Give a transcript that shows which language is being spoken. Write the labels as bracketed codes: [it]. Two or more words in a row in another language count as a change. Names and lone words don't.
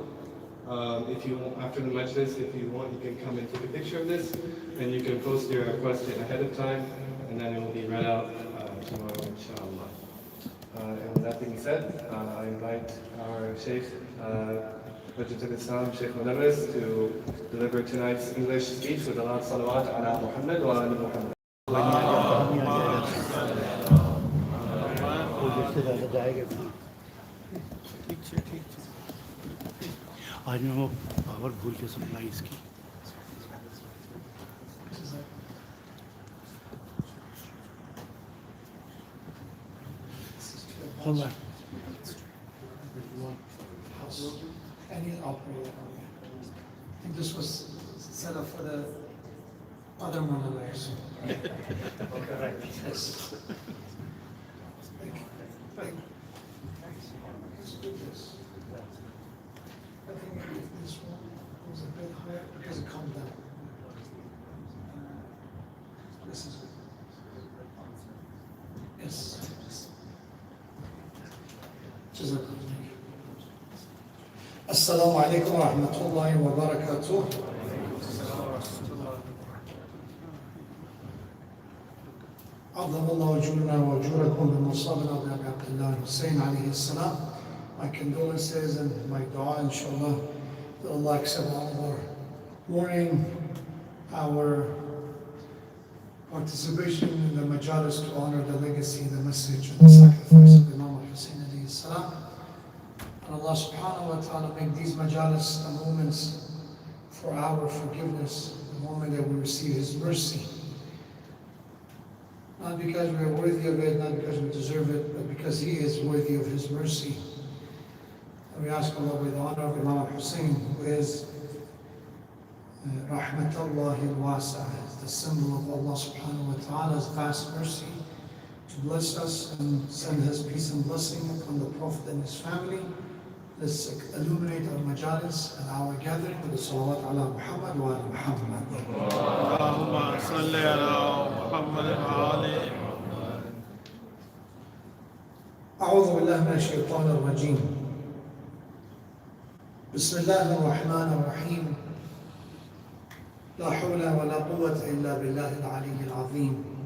[en] If you want, after the majlis, if you want, you can come and take a picture of this, and you can post your question ahead of time, and then it will be read out tomorrow, inshallah. And with that being said, I invite our Sheikh, Majid al-Islam, Sheikh Modarres, to deliver tonight's English speech with a lot of [ar] صلوات على محمد وعلى محمد. [hi] आज मैं वो पावर भूल के सप्लाई इसकी [en] hold on. Any operator. I think this was set up for the other Modarres. Okay. Yes. Let's do this. I think if this one was a bit higher because it calmed down. This is it. Yes. [ar] السلام عليكم ورحمة الله وبركاته. عظم الله أجورنا وأجوركم بمصابنا بأبي عبد الله Hussein عليه السلام. [en] My condolences and my dua, inshallah, that Allah accept all of our mourning, our participation in the majalis to honor the legacy, the message, and the sacrifice of Imam Hussein [ar] عليه السلام. [en] And Allah [ar] سبحانه وتعالى [en] make these majalis the moments for our forgiveness, the moment that we receive His mercy. Not because we are worthy of it, not because we deserve it, but because He is worthy of His mercy. And we ask Allah with the honor of Imam Hussein, who is [ar] رحمة الله الواسعة, [en] the symbol of Allah [ar] سبحانه وتعالى [en] vast mercy, to bless us and send His peace and blessing upon the Prophet and his family. Let's illuminate our majalis and our gathering with the [ar] صلوات على محمد وعلى محمد. اللهم صل على محمد وآل. أعوذ بالله من الشيطان الرجيم. بسم الله الرحمن الرحيم. لا حول ولا قوة إلا بالله العلي العظيم.